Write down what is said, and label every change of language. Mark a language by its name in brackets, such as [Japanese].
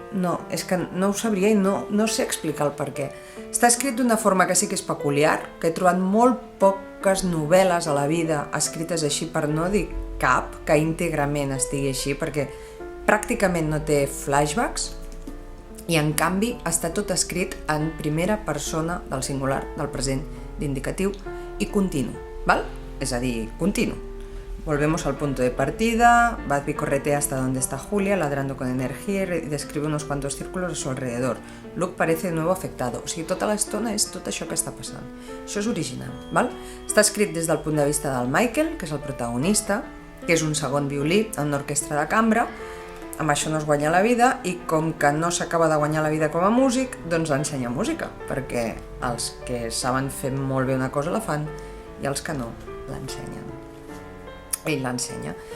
[Catalan] No, és que no ho sabria i no sé explicar el per què. Està escrit d'una forma que sí que és peculiar, que he trobat molt poques novel·les a la vida escrites així, per no dir cap, que íntegrament estigui així, perquè pràcticament no té flashbacks i en canvi està tot escrit en primera persona del singular, del present, d'indicatiu i continu, ¿val? És a dir, continu. [Spanish] Volvemos al punto de partida, Budbee corretea hasta donde está Julia, ladrando con energía y describe unos cuantos círculos a su alrededor. Luke parece de nuevo afectado. [Catalan] O sigui, tota l'estona és tot això que està passant. Això és original, val? Està escrit des del punt de vista del Michael, que és el protagonista, que és un segon violí en una orquestra de cambra. Amb això no es guanya la vida i com que no s'acaba de guanyar la vida com a músic, doncs ensenya música, perquè els que saben fer molt bé una cosa la fan i els que no l'ensenyen. Ell l'ensenya.